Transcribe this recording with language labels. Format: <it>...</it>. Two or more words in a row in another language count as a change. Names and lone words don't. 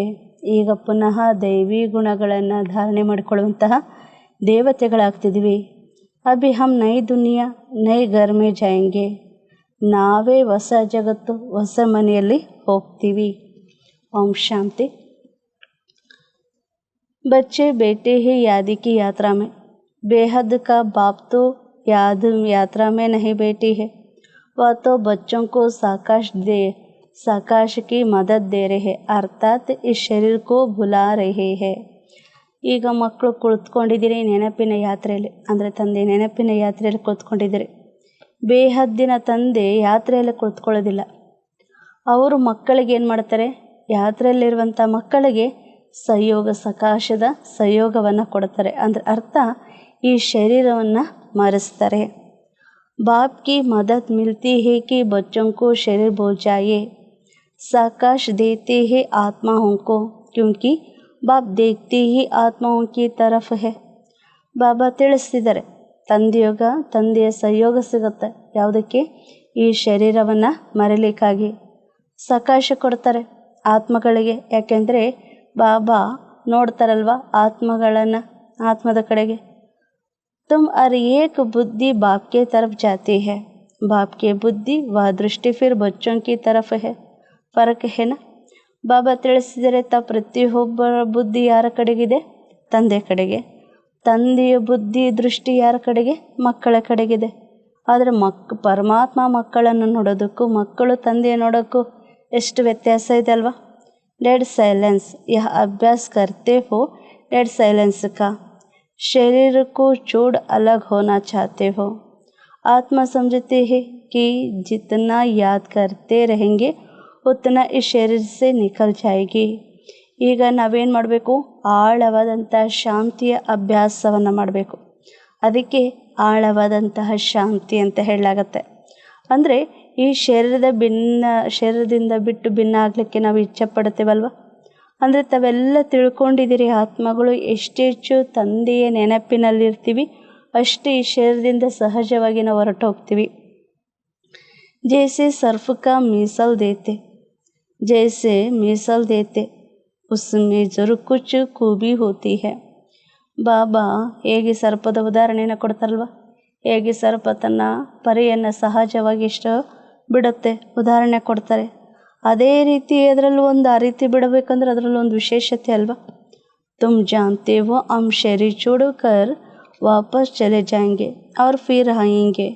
<kn>ಈಗ ಪುನಃ ದೈವಿ ಗುಣಗಳನ್ನು ಧಾರಣೆ ಮಾಡಿಕೊಳ್ಳುವಂತಹ ದೇವತೆಗಳಾಗ್ತಿದ್ವಿ.</kn> <hi>अभी हम नई दुनिया नए घर में जाएंगे.</hi> <kn>ನಾವೇ ಹೊಸ ಜಗತ್ತು, ಹೊಸ ಮನೆಯಲ್ಲಿ ಹೋಗ್ತೀವಿ. ಓಂ ಶಾಂತಿ.</kn> <hi>बच्चे बैठे ही याद की यात्रा में, बेहद का बाप तो याद यात्रा में नहीं बैठी है, वह तो बच्चों को साकाश की मदद दे रहे, अर्थात इस शरीर को भुला रहे हैं.</hi> <kn>ಈಗ ಮಕ್ಕಳು ಕುಳಿತುಕೊಂಡಿದ್ದೀರಿ ನೆನಪಿನ ಯಾತ್ರೆಯಲ್ಲಿ, ಅಂದರೆ ತಂದೆ ನೆನಪಿನ ಯಾತ್ರೆಯಲ್ಲಿ ಕುಳಿತುಕೊಂಡಿದ್ದೀರಿ. ಬೇಹದ್ದಿನ ತಂದೆ ಯಾತ್ರೆಯಲ್ಲಿ ಕುಳಿತುಕೊಳ್ಳೋದಿಲ್ಲ. ಅವರು ಮಕ್ಕಳಿಗೆ ಏನು ಮಾಡ್ತಾರೆ? ಯಾತ್ರೆಯಲ್ಲಿರುವಂಥ ಮಕ್ಕಳಿಗೆ ಸಹಯೋಗ, ಸಕಾಶದ ಸಹಯೋಗವನ್ನು ಕೊಡ್ತಾರೆ. ಅಂದರೆ ಅರ್ಥ, ಈ ಶರೀರವನ್ನು ಮರೆಸ್ತಾರೆ.</kn> <hi>बाप की मदद मिलती है कि बच्चों को शरीर भूल जाए, साकाश देते हैं आत्माओं को, क्योंकि बाप देखते ही आत्माओं की तरफ है.</hi> <kn>ಬಾಬಾ ತಿಳಿಸ್ತಿದ್ದಾರೆ, ತಂದೆಯ ಸಹಯೋಗ ಸಿಗುತ್ತೆ. ಯಾವುದಕ್ಕೆ? ಈ ಶರೀರವನ್ನು ಮರೆಯಲಿಕ್ಕಾಗಿ. ಸಕಾಶ ಕೊಡ್ತಾರೆ ಆತ್ಮಗಳಿಗೆ. ಯಾಕೆಂದರೆ ಬಾಬಾ ನೋಡ್ತಾರಲ್ವ ಆತ್ಮಗಳನ್ನು, ಆತ್ಮದ ಕಡೆಗೆ.</kn> <hi>तुम हर एक बुद्धि बाप के तरफ जाती है, बाप की बुद्धि व दृष्टि फिर बच्चों की तरफ है. फ़र्क है ना?</hi> <kn>ಬಾಬಾ ತಿಳಿಸಿದರೆ, ಪ್ರತಿಯೊಬ್ಬರ ಬುದ್ಧಿ ಯಾರ ಕಡೆಗಿದೆ? ತಂದೆ ಕಡೆಗೆ. ತಂದೆಯ ಬುದ್ಧಿ ದೃಷ್ಟಿ ಯಾರ ಕಡೆಗೆ? ಮಕ್ಕಳ ಕಡೆಗಿದೆ. ಆದರೆ ಪರಮಾತ್ಮ ಮಕ್ಕಳನ್ನು ನೋಡೋದಕ್ಕೂ ಮಕ್ಕಳು ತಂದೆಯ ನೋಡೋಕ್ಕೂ ಎಷ್ಟು ವ್ಯತ್ಯಾಸ ಇದೆ ಅಲ್ವಾ?</kn> <en>dead silence</en> <hi>यह अभ्यास करते हो,</hi> <en>dead silence</en> <hi>का. शरीर को छोड़ अलग होना चाहते हो. आत्मा समझते हैं कि जितना याद करते रहेंगे उतना इस शरीर से निकल जाएगी.</hi> <kn>ಈಗ ನಾವೇನು ಮಾಡಬೇಕು? ಆಳವಾದಂಥ ಶಾಂತಿಯ ಅಭ್ಯಾಸವನ್ನು ಮಾಡಬೇಕು. ಅದಕ್ಕೆ ಆಳವಾದಂತಹ ಶಾಂತಿ ಅಂತ ಹೇಳಲಾಗತ್ತೆ. ಅಂದರೆ ಈ ಶರೀರದಿಂದ ಬಿಟ್ಟು ಭಿನ್ನ ಆಗಲಿಕ್ಕೆ ನಾವು ಇಚ್ಛೆ ಪಡ್ತೇವಲ್ವ. ಅಂದರೆ ತಾವೆಲ್ಲ ತಿಳ್ಕೊಂಡಿದ್ದೀರಿ, ಆತ್ಮಗಳು ಎಷ್ಟೆಚ್ಚು ತಂದೆಯ ನೆನಪಿನಲ್ಲಿರ್ತೀವಿ ಅಷ್ಟೇ ಈ ಶರೀರದಿಂದ ಸಹಜವಾಗಿ ನಾವು ಹೊರಟು ಹೋಗ್ತೀವಿ.</kn> <hi>जैसे सर्प का मिसाल देते उसमें ज़रूर कुछ खूबी होती है.</hi> <kn>ಬಾಬಾ ಹೇಗೆ ಸರ್ಪದ ಉದಾಹರಣೆಯನ್ನು ಕೊಡ್ತಾರಲ್ವ, ಹೇಗೆ ಸರ್ಪ ತನ್ನ ಪರಿಯನ್ನು ಸಹಜವಾಗಿ ಇಷ್ಟು ಬಿಡುತ್ತೆ ಉದಾಹರಣೆ ಕೊಡ್ತಾರೆ. ಅದೇ ರೀತಿ ಅದರಲ್ಲೂ ಒಂದು ಆ ರೀತಿ ಬಿಡಬೇಕಂದ್ರೆ ಅದರಲ್ಲೂ ಒಂದು ವಿಶೇಷತೆ ಅಲ್ವಾ.</kn> <hi>तुम जानते वो हम शरीर छोड़कर वापस चले जाएंगे और फिर आएंगे.</hi>